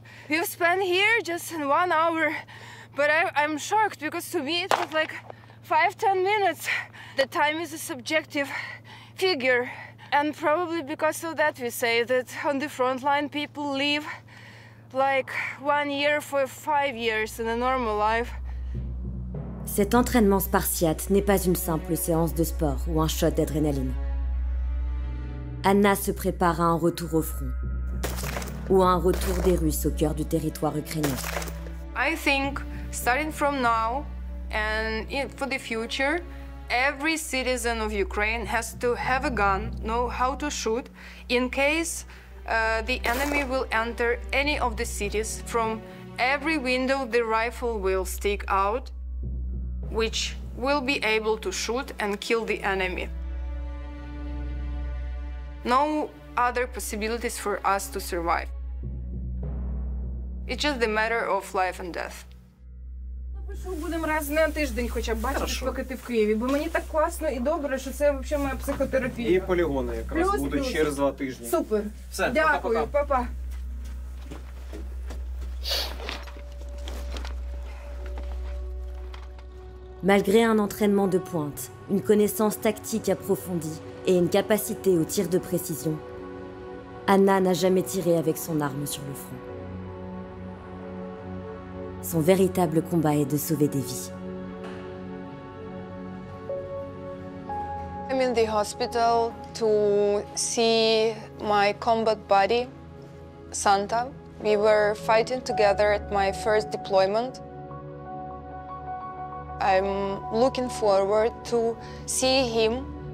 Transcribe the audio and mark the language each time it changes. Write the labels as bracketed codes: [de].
[en] We've spent here just 1 hour, but I'm shocked because to me it was like 5-10 minutes. The time is a subjective figure, and probably because of that we say that on the front line people live like 1 year for 5 years in a normal life. [fr] Cet entraînement spartiate n'est pas une simple séance de sport ou un shot d'adrénaline. Anna se prépare à un retour au front ou à un retour des Russes au cœur du territoire ukrainien. [en] I think starting from now and for the future, every citizen of Ukraine has to have a gun, know how to shoot, in case the enemy will enter any of the cities. From every window the rifle will stick out, which will be able to shoot and kill the enemy. No other possibilities for us to survive. It's just a matter of life and death. [uk] Будемо раз на тиждень хоча б бачити, поки ти в Києві, бо мені так класно і добре, що це взагалі моя психотерапія. І полігони якраз будуть через 2 тижні. Супер. Все, дякую, пока-пока. па-па. [fr] Malgré un entraînement de pointe, une connaissance tactique approfondie et une capacité au tir de précision, Anna n'a jamais tiré avec son arme sur le front. Son véritable combat est de sauver des vies. [en] I'm in the hospital to see my combat buddy, Santa. We were fighting together at my first deployment. I'm looking forward to see him.